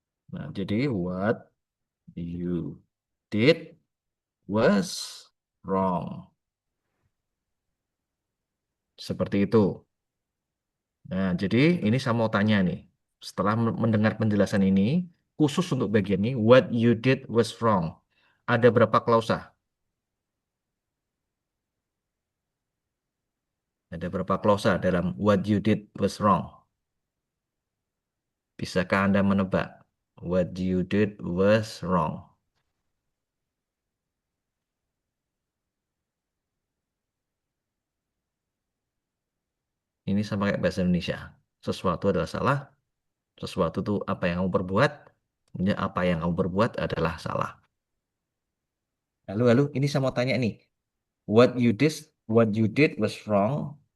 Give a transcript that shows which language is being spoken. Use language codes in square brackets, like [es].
[id] Nah, jadi [en] what you did was wrong. [id] Seperti itu. Nah, jadi ini saya mau tanya nih. Setelah mendengar penjelasan ini, khusus untuk bagian ini, [en] what you did was wrong. [id] Ada berapa klausa? Ada berapa klausa dalam [en] what you did was wrong? [id] Bisakah Anda menebak? [en] What you did was wrong. [id] Ini sama kayak bahasa Indonesia. Sesuatu adalah salah, sesuatu itu apa yang kamu perbuat, kemudian apa yang kamu perbuat adalah salah. Lalu, ini saya mau tanya nih. [en] What you did, what you did was wrong.